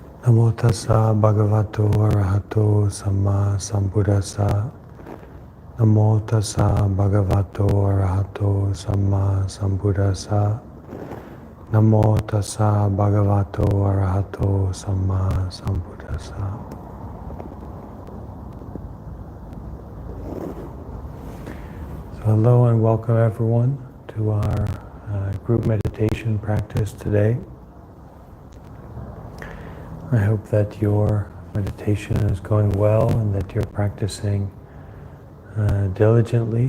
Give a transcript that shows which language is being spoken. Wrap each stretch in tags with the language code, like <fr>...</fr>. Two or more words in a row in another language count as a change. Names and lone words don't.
<pi>Namo tassa bhagavato arahato samma sambuddhassa. Namo tassa bhagavato arahato samma sambuddhassa. Namo tassa bhagavato arahato samma sambuddhassa.</pi> <en>So hello and welcome everyone to our group meditation practice today. I hope that your meditation is going well and that you're practicing diligently.</en>